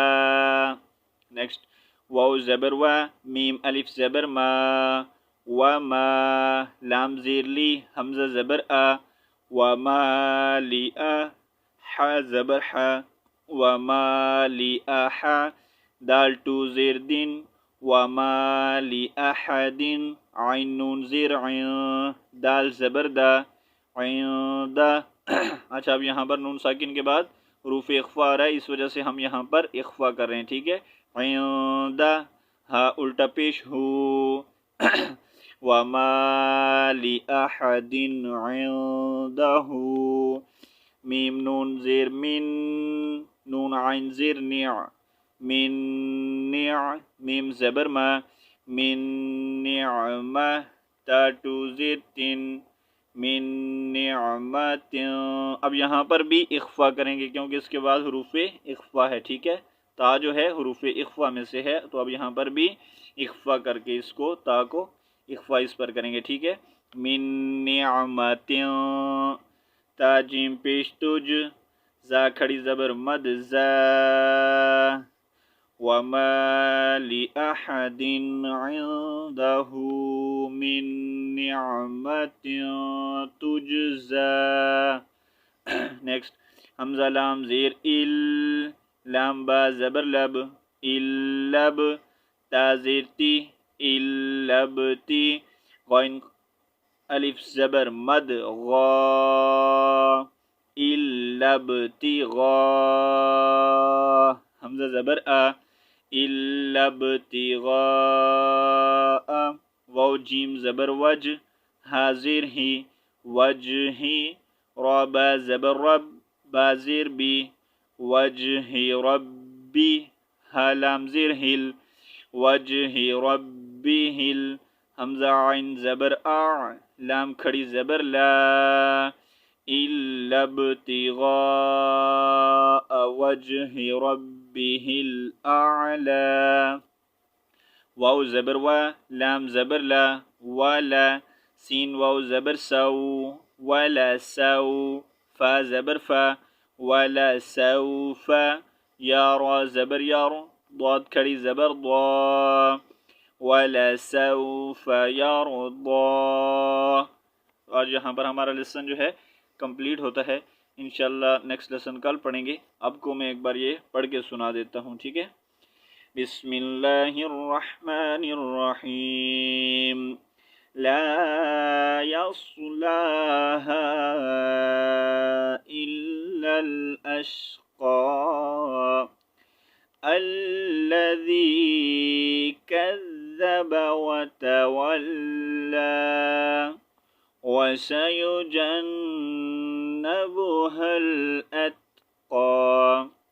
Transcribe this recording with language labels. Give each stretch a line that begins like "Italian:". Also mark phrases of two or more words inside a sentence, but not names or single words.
Urdu: نیکسٹ واو زبر و، میم الف زبر ما، وما، لام زیر لی، حمزہ زبر آ، وما لی آ، حا زبر حا، وما لی آحا، دال ٹو زیر دن، وما لی احدن، عین نون زیر عین، دال زبر دا، عیندا. اچھا اب یہاں پر نون ساکن کے بعد حروف اخفا آ رہا ہے، اس وجہ سے ہم یہاں پر اخفا کر رہے ہیں، ٹھیک ہے. عیندا، ہا الٹا پیش ہو،
Arabic: وما لأحد عنده،
Urdu: میم نون زیر من، نون عین زیر نع، من نع، میم زبر ما، من نعمہ، تا ٹو زیر تن، من نعمت. اب یہاں پر بھی اخفا کریں گے کیونکہ اس کے بعد حروف اخفا ہے، ٹھیک ہے. تا جو ہے حروف اخفا میں سے ہے تو اب یہاں پر بھی اخفا کر کے اس کو تا کو اخفا اس پر کریں گے، ٹھیک ہے. من نعمت، تا جیم پیش تج، زا کھڑی زبر مد زا،
Arabic: وما لأحد عنده من نعمت تجزا.
Urdu: نیکسٹ حمزہ لام زیر ال، لام با زبر لب، اللب، تا زیر تی، اللبتی، غین الف زبر مد غا، اللبتی غا، حمزہ زبر آ، اللبتی غا، واو جیم زبر وج، حاضر ہی، وجہ ہی، را با زبر رب، با زیر بی، وجہ ربی، ہا لام زیر ہل، وجہ ربی ہل، حمزہ عین زبر آ، لام کھڑی زبر لا،
Arabic: الا ابتغاء وجہ ربہ الاعلی،
Urdu: واو زبر و، لام زبر لا، ولا، سین واو زبر سو، ولا سو، فا زبر فا،
Arabic: ولا سوف،
Urdu: یا را زبر یار، ضاد کھڑی زبر ضا، ولا سوف یرضا۔ اور یہاں پر ہمارا لیسن جو ہے کمپلیٹ ہوتا ہے۔ انشاءاللہ نیکسٹ لیسن کل پڑھیں گے۔ آپ کو میں ایک بار یہ پڑھ کے سنا دیتا ہوں، ٹھیک ہے؟
Arabic: بسم اللہ الرحمن الرحیم، لا يصلاها إلا الأشقى الذي كذب وتولى وسيجنبها الأتقى